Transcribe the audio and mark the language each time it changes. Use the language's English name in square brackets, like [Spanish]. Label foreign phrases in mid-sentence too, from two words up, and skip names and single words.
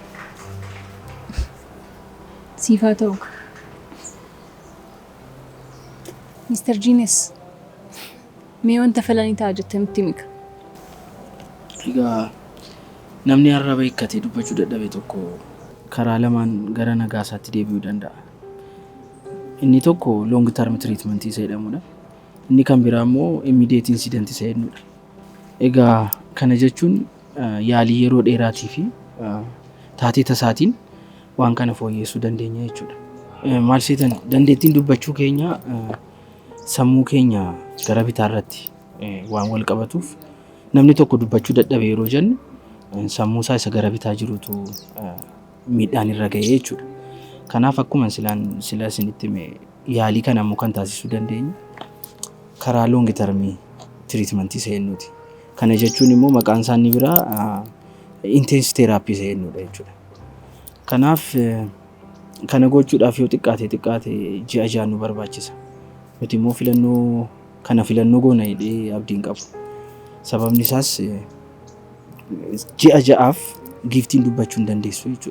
[Oromo] Siifaa ta'u. Mr. Genius, mee wanta falanii ta'a jettee nutti himi. Egaa namni arraba hiikkatee dubbachuu dadhabe tokko karaa lamaan gara nagaa isaatti deebi'uu danda'a. Inni tokko [English] long term treatment [Oromo] isa jedhamudha. Inni kan biraa immoo [English] immediate incident [Oromo] isa jedhamudha. Egaa kana jechuun yaalii yeroo dheeraatii fi taatee tasaatiin waan kana fooyyessuu dandeenya jechuudha. Maal seetan dandeettiin dubbachuu keenya sammuu keenya gara bitaa irratti waan wal qabatuuf namni tokko dubbachuu dadhabe yeroo jennu sammuu isaa isa gara bitaa jirutu miidhaan irra ga'ee jechuudha. Kanaaf akkuma sila isinitti yaalii kana immoo kan taasisuu dandeenyu karaa [English] long term treatment [Oromo] isa jennuuti. Kana jechuun immoo maqaan isaa inni biraa [English] intense therapy [Oromo] isa jennudha jechuudha. Kanaaf kana gochuudhaaf yoo xiqqaate ji'a ja'an nu barbaachisa. Nuti immoo filannoo goona jedhee abdiin qabu. Sababni isaas ji'a ja'aaf giftiin dubbachuu hin dandeessu jechuudha.